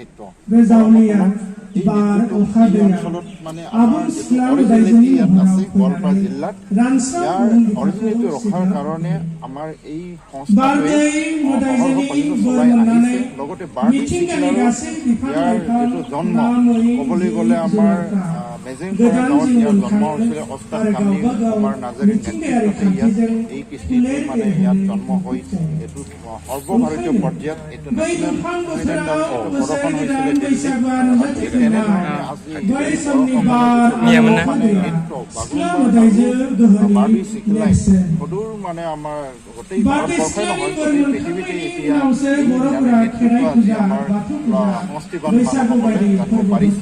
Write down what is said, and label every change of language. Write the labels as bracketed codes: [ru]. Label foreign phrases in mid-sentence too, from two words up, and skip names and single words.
[brx] बे जावलिया बार अखा दैया आबुं सिख्ला मोदायजोनि महराव रानस्राव [as] ৰখাৰ কাৰণে আমাৰ এই [brx] बारदै मोदायजोनि बोर मोननानै मिथिंगानि गासै बिफां लाइफां [as] জন্ম ক'বলৈ গ'লে আমাৰ মেজেংখোৱা গাঁৱত ইয়াৰ জন্ম হৈছিলে অস্তাদ কামনি আমাৰ নাজাৰীৰ নেতৃত্বতে ইয়াত এই কৃষ্টিটো মানে ইয়াত জন্ম হৈছিল। এইটো সৰ্বভাৰতীয় পৰ্যায়ত এইটো নেশ্যনেল প্ৰদৰ্শন হৈছিলে দিল্লীত। তেনেধৰণে আজি বাৰ্ডেজ চিকলাই সদূৰ মানে আমাৰ গোটেই ভাৰতবৰ্ষই নহয় গোটেই পৃথিৱীতে এতিয়া নেতৃত্ব আজি আমাৰ সমষ্টিগত মানুহসকলে জানিব পাৰিছে।